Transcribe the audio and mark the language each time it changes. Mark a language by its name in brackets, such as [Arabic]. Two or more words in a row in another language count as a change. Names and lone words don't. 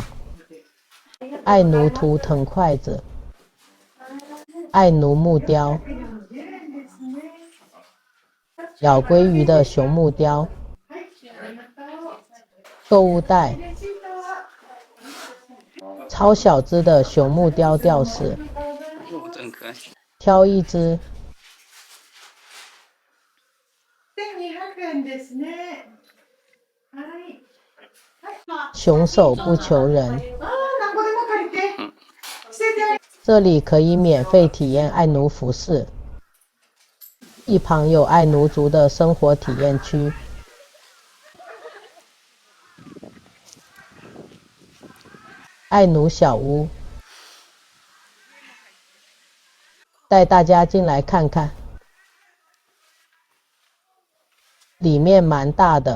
[Chinese] 爱奴图腾筷子，爱奴木雕，咬鲑鱼的熊木雕，购物袋，超小只的熊木雕吊饰，真可爱。挑一只。 [Japanese] 1200 円ですね。はい。 [Chinese] 熊手不求人。 [Japanese] 何個でも借りて。 [Chinese] 这里可以免费体验爱奴服饰，一旁有爱奴族的生活体验区。爱奴小屋，带大家进来看看，里面蛮大的。